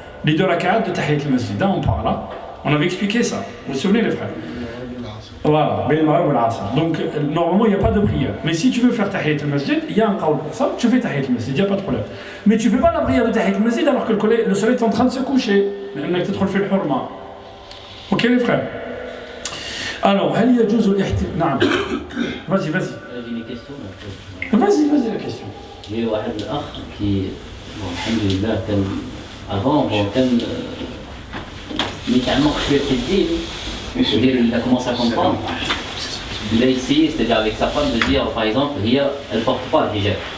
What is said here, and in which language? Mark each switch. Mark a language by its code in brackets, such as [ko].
[fr] Les deux rak'at de tahiyat al-masjid, on parle là. On avait expliqué ça. Vous vous souvenez les frères? Voilà, ben maghrib ou l'asr. Donc normalement il n'y a pas de prière. Mais si tu veux faire tahiyat al-masjid, il y a un qawl pour ça, tu fais tahiyat al-masjid, il n'y a pas de problème. Mais tu fais pas la prière de tahiyat al-masjid alors que le soleil est en train de se coucher. [ar] لأنك تدخل في الحرمة. [fr] Ok les frères? [ar] Alors, هل يجوز الاحتمال؟ نعم. [fr] Vas-y. J'ai une question. Vas-y la question. J'ai eu un akh qui, bon, alhamdoulilah, avant, [ar] كان متعمق شوية في الدين. [fr] Il a commencé à comprendre. Il a essayé, c'est-à-dire avec sa femme, de dire, par exemple, elle ne porte pas le hijab.